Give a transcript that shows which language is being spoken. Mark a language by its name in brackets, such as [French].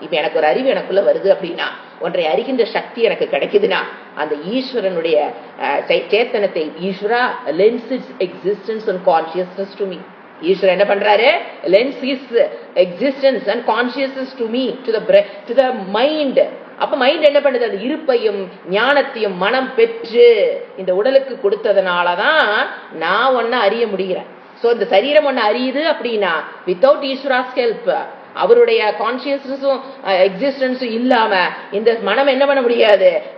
[Tamil] இப்ப எனக்கு ஒரு அறிவு எனக்குள்ள வருது அப்படின்னா, ஒன்றை அறிகின்ற சக்தி எனக்கு கிடைக்குதுன்னா, அந்த ஈஸ்வரனுடைய சேத்தனத்தை ஈஸ்வரா [English] lends its existence and consciousness to me. [Tamil] ஈஸ்வரன் என்ன பண்றாரு? [English] lends his existence and consciousness to me, to the mind. [Tamil] அப்ப மைண்ட் என்ன பண்ணுது? அது இருப்பையும் ஞானத்தையும் மனம் பெற்று இந்த உடலுக்கு கொடுத்ததுனாலதான் நான் ஒன்ன அறிய முடிகிறேன். சோ இந்த சரீரம் ஒன்னு அறியுது அப்படின்னா, [English] without Ishwara's help, [Tamil] அவருடைய கான்சியஸ்னஸும் எக்ஸிஸ்டன்ஸும் இல்லாம இந்த மனம் என்ன பண்ண முடியாது?